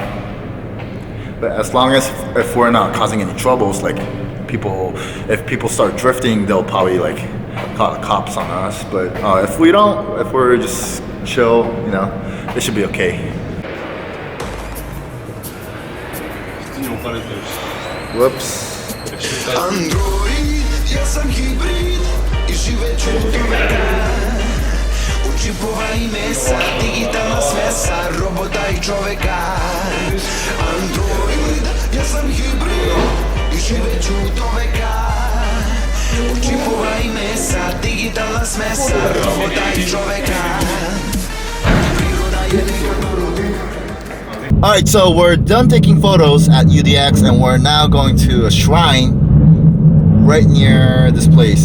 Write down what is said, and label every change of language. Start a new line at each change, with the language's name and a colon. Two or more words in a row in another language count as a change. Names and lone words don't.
English: But as long as if we're not causing any troubles, like if people start drifting, they'll probably like call the cops on us. But if we don't, if we're just chill, you know, it should be okay. Whoops.
Serbian: Android, ja sam hybrid I živeću u tome U čipova I mesa, digitalna smesa Robota I čoveka Android, ja sam hybrid I živeću u tome U čipova I mesa, digitalna smesa Robota I čoveka Priroda je
English: Alright, so we're done taking photos at UDX and we're now going to a shrine right near this place.